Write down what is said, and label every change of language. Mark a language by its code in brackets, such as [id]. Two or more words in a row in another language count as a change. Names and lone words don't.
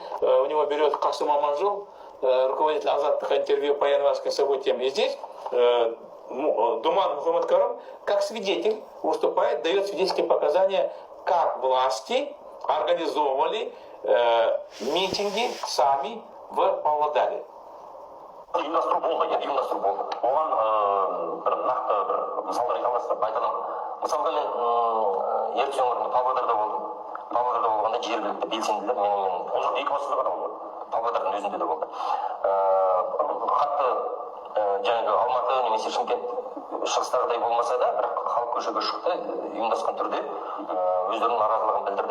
[ru] У него берет Касым Аманжол, руководитель Азаттыха, интервью по январским событиям. И здесь Думан Мухаммадкарым как свидетель выступает, дает свидетельские показания, как власти организовывали митинги сами в Павлодаре. [kk] Ұйымдастыру болды, ұйымдастыру болды. Оған бір нақты бір мысалдар айта аласыз ба? Айта аламын. Мысалға мен ертіс өңірінде Павлодарда болдым. Павлодарда болғанда жергілікті белсенділер менімен ол жоқ екібастұзда ғана болды. Павлодардың өзінде де болды. Қатты жаңағы Алматы немесе Шымкент шығыстағыдай болмаса да, бірақ халық көшеге шықты, ұйымдасқан түрде өздерінің наразылығын білдірді.